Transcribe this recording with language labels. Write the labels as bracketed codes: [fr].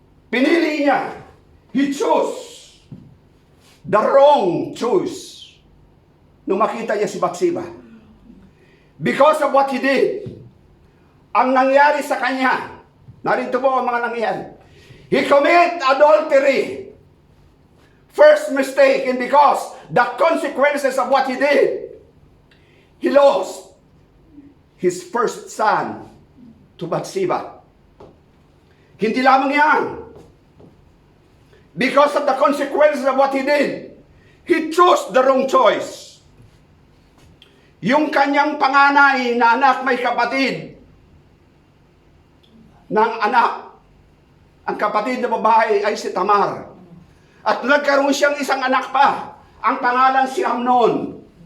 [tl] Pinili niya, [en] he chose the wrong choice [tl] nung makita niya si Bathsheba. [en] Because of what he did, [tl] ang nangyari sa kanya, narito po ang mga nangyari. [en] He commit adultery. First mistake, and because the consequences of what he did, he lost his first son to Bathsheba. [tl] Hindi lamang yan. [en] Because of the consequences of what he did, he chose the wrong choice. [tl] Yung kanyang panganay na anak may kapatid ng anak, ang kapatid na babae ay si Tamar. At nagkaroon siyang isang anak pa, ang pangalan si Amnon.